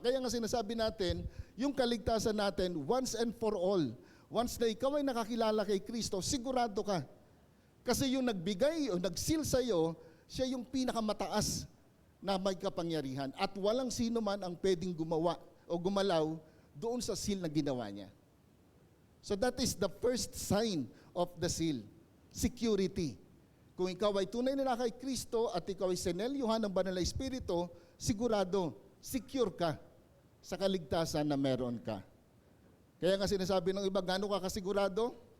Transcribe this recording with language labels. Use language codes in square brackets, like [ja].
[tl] Kaya nga sinasabi natin, yung kaligtasan natin, [en] once and for all, [tl] once na ikaw ay nakakilala kay Kristo, sigurado ka. Kasi yung nagbigay o nag-seal sa'yo, siya yung pinakamataas na may kapangyarihan. At walang sino man ang pwedeng gumawa o gumalaw doon sa seal na ginawa niya. [en] So that is the first sign of the seal, security. [tl] Kung ikaw ay tunay na kay Kristo at ikaw ay sinelyuhan ng banal na espiritu, sigurado, secure ka sa kaligtasan na meron ka. Kaya nga sinasabi ng iba, gaano ka kasigurado?